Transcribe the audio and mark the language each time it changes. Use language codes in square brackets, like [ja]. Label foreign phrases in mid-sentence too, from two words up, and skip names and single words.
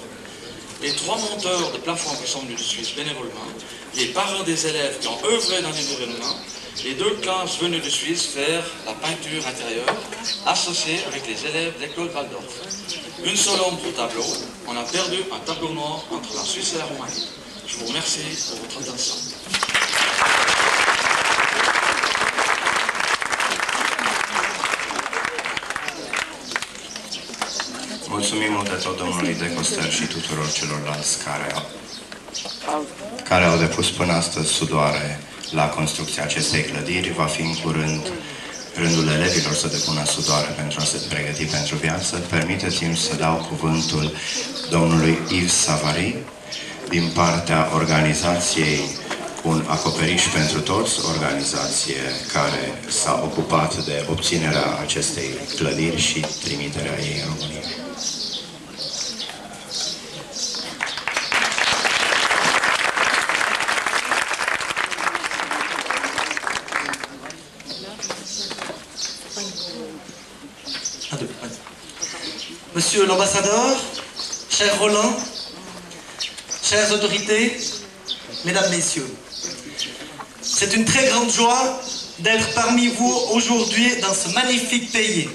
[fr] Les 3 monteurs de plafond qui sont venus de Suisse bénévolement, les parents des élèves qui ont œuvré dans l'environnement, les 2 classes venues de Suisse faire la peinture intérieure associée avec les élèves de l'école Waldorf. Une seule ombre au tableau, on a perdu un tableau noir entre la Suisse et la Roumanie. Je vous remercie pour votre attention. [ro] Mulțumim mult de tot domnului De Costel și tuturor celorlalți care au depus până astăzi sudoare la construcția acestei clădiri. Va fi în curând rândul elevilor să depună sudoare pentru a se pregăti pentru viață. Permiteți-mi să dau cuvântul domnului Yves Savary din partea organizației Un acoperiș pentru toți, organizație care s-a ocupat de obținerea acestei clădiri și trimiterea ei în România. [fr] Monsieur l'ambassadeur, cher Roland, chères autorités, mesdames, messieurs, c'est une très grande joie d'être parmi vous aujourd'hui dans ce magnifique pays.